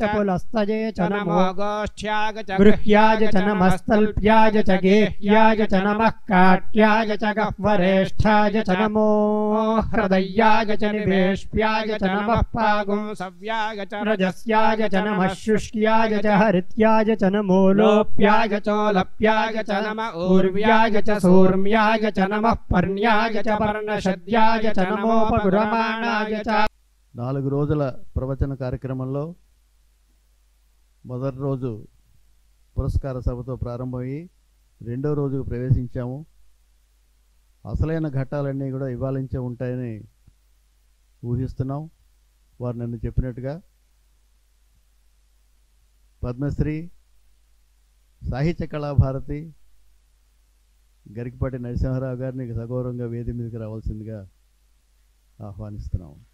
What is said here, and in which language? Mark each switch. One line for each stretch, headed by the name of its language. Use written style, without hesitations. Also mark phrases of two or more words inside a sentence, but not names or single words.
Sanskrit: पुलस्तये च नमो गोष्ठ्याय च गृह्याय च नमः स्तल्प्याय च गेह्याय च नमः काट्याय च गह्वरेष्ठाय च नमो हृदयाय च निवेश्याय च नमः पागुंसव्याय च रजस्याय च नमः शुष्क्याय च हरित्याय च नमो लोप्याय चोलप्याय च नमः ऊर्व्याय च सूर्म्याय च नमः पर्ण्याय च पर्णशद्याय च नमोपगुरमाणाय च।
Telugu: 4 రోజుల ప్రవచన కార్యక్రమంలో మొదటి రోజు పురస్కార సభతో ప్రారంభమయ్యి రెండో రోజుకు ప్రవేశించాము. అసలైన ఘట్టాలన్నీ కూడా ఇవాళ నుంచే ఉంటాయని ఊహిస్తున్నాం. వారు నన్ను చెప్పినట్టుగా పద్మశ్రీ సాహిత్య కళాభారతి గరికపాటి నరసింహారావు గారిని సగౌరవంగా వేది మీదకి రావాల్సిందిగా ఆహ్వానిస్తున్నాం.